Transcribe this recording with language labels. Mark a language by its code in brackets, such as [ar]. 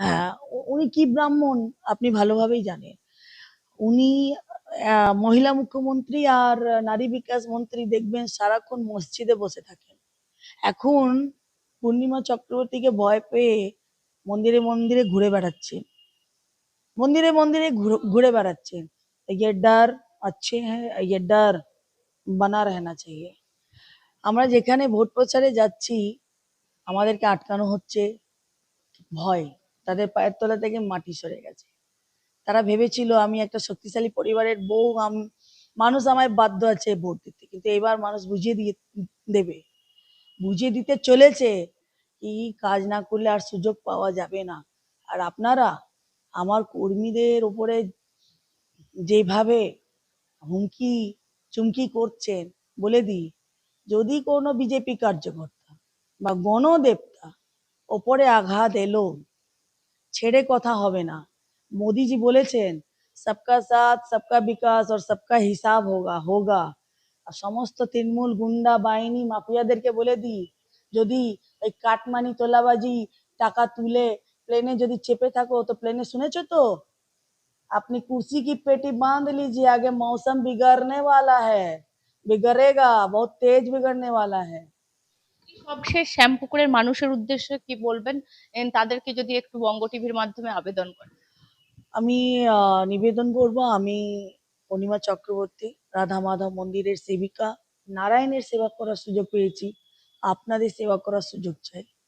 [bn] হ্যাঁ, উনি কি ব্রাহ্মণ আপনি ভালোভাবেই জানেন। উনি মহিলা মুখ্যমন্ত্রী আর নারী বিকাশ মন্ত্রী, দেখবেন সারাক্ষণ মসজিদে বসে থাকেন। এখন পূর্ণিমা চক্রবর্তীকে ভয় পেয়ে মন্দিরে মন্দিরে ঘুরে বেড়াচ্ছেন, মন্দিরে মন্দিরে ঘুরে বেড়াচ্ছেন। [hi] ये डर अच्छे हैं, ये डर बना रहना चाहिए। [bn] আমরা যেখানে ভোট প্রচারে যাচ্ছি আমাদেরকে আটকানো হচ্ছে, ভয়, তাদের পায়ের তলা থেকে মাটি সরে গেছে। তারা ভেবেছিল আমি একটা শক্তিশালী পরিবারের বউ, মানুষ আমায় বাধ্য আছে ভোট দিতে, কিন্তু এবার মানুষ বুঝিয়ে দিয়ে দেবে, বুঝিয়ে দিতে চলেছে কি কাজ না করলে আর সুযোগ পাওয়া যাবে না। আর আপনারা আমার কর্মীদের উপরে যেভাবে হুমকি চুমকি করছেন, বলে দিই, যদি কোনো বিজেপি কার্যকর্তা বা গণদেবতা ওপরে আঘাত এলো, ছেড়ে কথা হবে না। মোদিজি বলেছেন [hi] সবকা সাথ সবকা বিকাশ [bn] আর [hi] সবকা হিসাব হোগা হোগা। [bn] আর সমস্ত তৃণমূল গুন্ডা বাহিনী মাফিয়াদেরকে বলে দিই, যদি ওই কাটমানি তোলাবাজি টাকা তুলে প্লেনে যদি চেপে থাকো, তো প্লেনে শুনেছো তো [hi] अपनी कुर्सी की पेटी बांध लीजिए, आगे मौसम बिगड़ने वाला है, बिगड़ेगा, बहुत तेज बिगड़ने वाला है। [bn] সবশেষ শ্যামপুকুরের মানুষের উদ্দেশ্যে কি বলবেন? তাদেরকে যদি একটু বঙ্গ টিভির মাধ্যমে আবেদন করেন। আমি নিবেদন করব, আমি পূর্ণিমা চক্রবর্তী, রাধা মাধব মন্দিরের সেবিকা, নারায়ণের সেবা করার সুযোগ পেয়েছি, আপনাদের সেবা করার সুযোগ চাই।